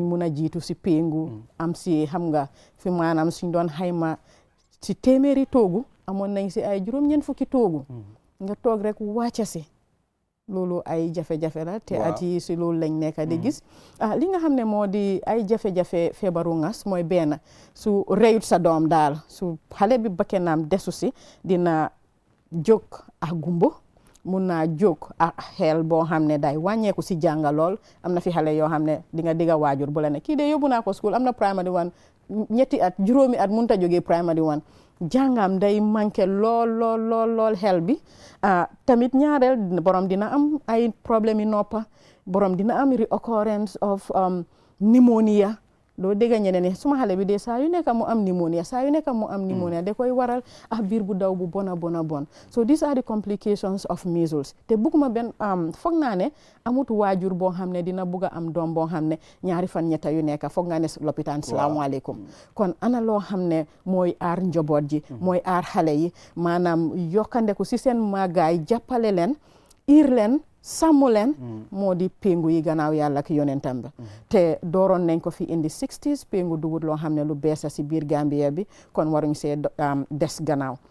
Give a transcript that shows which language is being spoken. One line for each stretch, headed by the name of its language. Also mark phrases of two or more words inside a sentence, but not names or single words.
Wolof: mun a jiitu si péngu am si xam nga fi maanaam suñ doon xayma si téeméeri toogu amoon nañ si ay juróom-ñeent fukki toogu nga toog rek wàcca si loolu ay jafe-jafe la te at yi si loolu lañ nekk di gis li nga xam ne moo di ay jafe-jafe feebaru ngas mooy benn su reyut sa doom daal su xale bi bakkenam desu si dina jóg ak gumbo mun naa jóg ak xel boo xam ne day wàññeeku si jànga lool am na fi xale yoo xam ne di nga digga waajur bu la ne kii de yóbbu naa ko school am na
English: primary one
Wolof: ñetti at juróomi at mënut a jógee
English: primary one
Wolof: jàngam day manqué lool xel bi tamit ñaareel borom dina am ay problème yi noppa borom dina am
English: reoccurrence of pneumonia
Wolof: doo dégg ñeneen ne suma xale bi de saa yu nekk mu am pneumonia da koy waral biir bu daw bu bona bon
English: so these are the complications of measles
Wolof: te bugguma benn foog naa ne amut waajur boo xam ne dina bugg a am doom boo xam ne ñaari fan ñetta yu nekk foog nga ne lopitaan salaamaaleykum kon ana loo xam ne mooy aar njaboot ji mooy aar xale yi maanaam yokkandeku si seen màggaay jàppale leen iir leen sàmm leen moo di péngu yi gannaaw yàlla ak yonentam ba te dooroon nañ ko fi indi 60s péngu dugut loo xam ne lu beesa si biir Gambia bi kon waruñ see des gannaaw